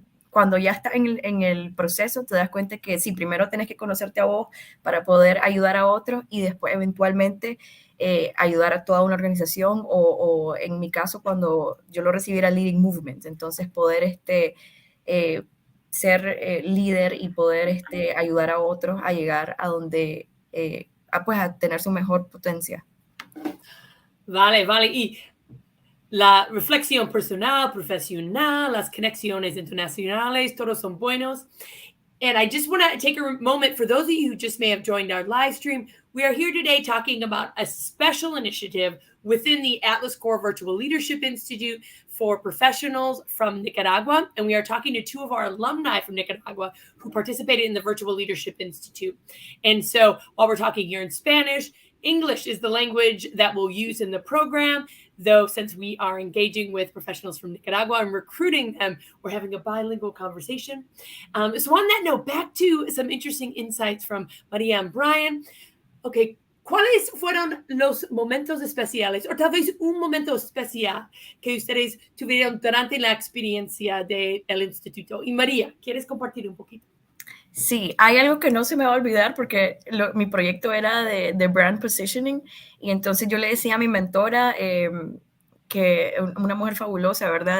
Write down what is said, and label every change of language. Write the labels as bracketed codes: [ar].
[es] cuando ya estás en el proceso, te das cuenta que sí, primero tienes que conocerte a vos para poder ayudar a otros y después eventualmente ayudar a toda una organización o en mi caso cuando yo lo recibí era Leading Movement, entonces poder ser líder y poder ayudar a otros a llegar a donde, a tener su mejor potencia. Vale, vale. Y la reflexión personal, profesional, las conexiones internacionales, todos son buenos. [en] And I just want to take a moment for those of you who just may have joined our live stream. We are here today talking about a special initiative within the Atlas Core Virtual Leadership Institute for professionals from Nicaragua. And we are talking to two of our alumni from Nicaragua who participated in the Virtual Leadership Institute. And so while we're talking here in Spanish, English is the language that we'll use in the program, though since we are engaging with professionals from Nicaragua and recruiting them, we're having a bilingual conversation. So on that note, back to some interesting insights from Maria and Brian. [es] Okay, ¿cuáles fueron los momentos especiales o tal vez un momento especial que ustedes tuvieron durante la experiencia del instituto? Y María, ¿quieres compartir un poquito? Sí, hay algo que no se me va a olvidar porque mi proyecto era de brand positioning y entonces yo le decía a mi mentora, que una mujer fabulosa, ¿verdad?